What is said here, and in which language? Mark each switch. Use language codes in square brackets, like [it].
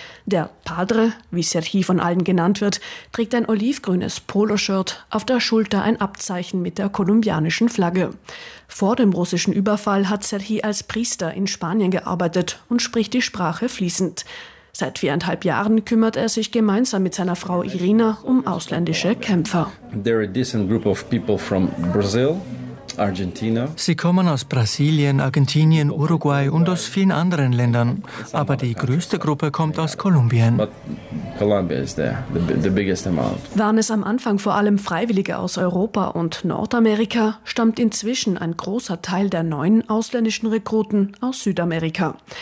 [de] Der Padre, wie Serhii von allen genannt wird, trägt ein olivgrünes Poloshirt, auf der Schulter ein Abzeichen mit der kolumbianischen Flagge. Vor dem russischen Überfall hat Serhii als Priester in Spanien gearbeitet und spricht die Sprache fließend. Seit 4,5 Jahren kümmert er sich gemeinsam mit seiner Frau Irina um ausländische Kämpfer. [en] There are a decent group of people from Brazil. Argentina. [de] Sie kommen aus Brasilien, Argentinien, Uruguay und aus vielen anderen Ländern. Aber die größte Gruppe kommt aus Kolumbien. Waren es am Anfang vor allem Freiwillige aus Europa und Nordamerika, stammt inzwischen ein großer Teil der neuen ausländischen Rekruten aus Südamerika.